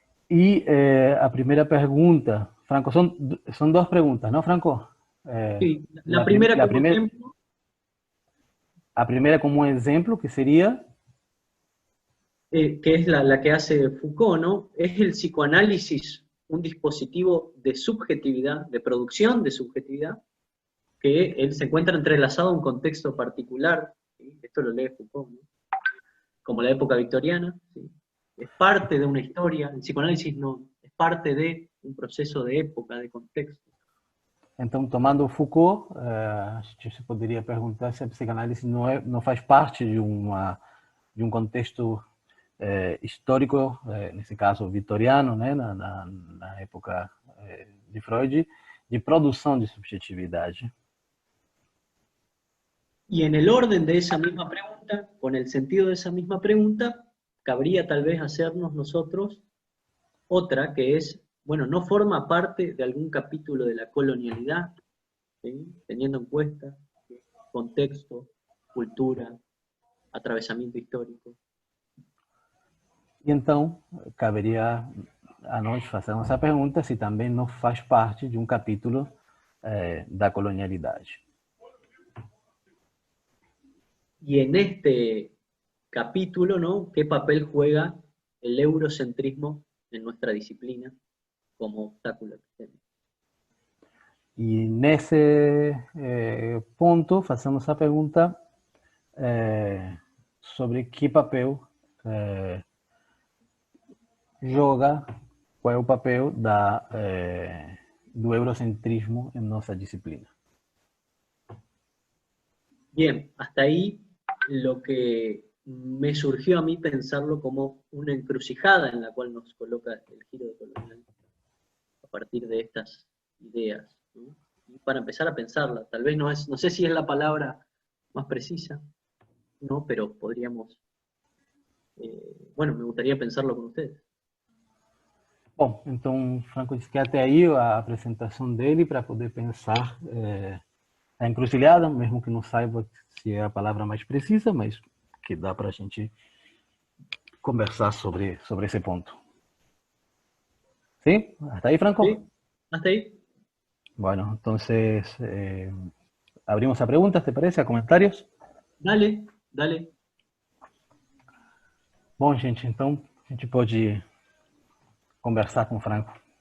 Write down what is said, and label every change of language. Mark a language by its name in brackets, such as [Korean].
[Portuguese] E a primeira pergunta, Franco, são duas perguntas, não, Franco? [Spanish] Sí, la primera como ejemplo. [Portuguese] A primeira como um exemplo, que seria... [Spanish] que es la que hace Foucault, ¿no? ¿Es el psicoanálisis un dispositivo de subjetividad, de producción de subjetividad, que él se encuentra entrelazado a un contexto particular? ¿Sí? Esto lo lee Foucault, ¿no? Como la época victoriana, ¿sí? Es parte de una historia, el psicoanálisis no, es parte de un proceso de época, de contexto. [Portuguese] Então, tomando Foucault, a gente se poderia perguntar se a psicanálise não faz parte de um contexto histórico, nesse caso vitoriano, né, na época de Freud, de produção de subjetividade. [Spanish] Y en el orden de esa misma pregunta, con el sentido de esa misma pregunta, cabría tal vez hacernos nosotros otra, que es, bueno, ¿no forma parte de algún capítulo de la colonialidad? ¿Sí? Teniendo en cuenta contexto, cultura, atravesamiento histórico. [Portuguese] E então, caberia a nós fazermos essa pergunta se também não faz parte de um capítulo da colonialidade. [Spanish] Y en este capítulo, ¿no? ¿Qué papel juega el eurocentrismo en nuestra disciplina como obstáculo epistémico? [Portuguese] E nesse ponto, fazemos a pergunta sobre que papel joga, qual é o papel do eurocentrismo em nossa disciplina. [Spanish] Bien, hasta ahí lo que me surgió a mí pensarlo como una encrucijada en la cual nos coloca el giro de colonial a partir de estas ideas, ¿no? Y para empezar a pensarla, tal vez no sé si es la palabra más precisa, ¿no? Pero podríamos, bueno, me gustaría pensarlo con ustedes. [Portuguese] Bom, então Franco disse que até aí a apresentação dele para poder pensar a encruzilhada, mesmo que não saiba se é a palavra mais precisa, mas que dá para a gente [Spanish] conversar sobre ese punto. ¿Sí? ¿Hasta ahí, Franco? ¿Sí? ¿Hasta ahí? Bueno, entonces abrimos a preguntas, ¿te parece? A comentarios. Dale, dale. [Portuguese] Bom, gente, então a gente pode conversar com o Franco.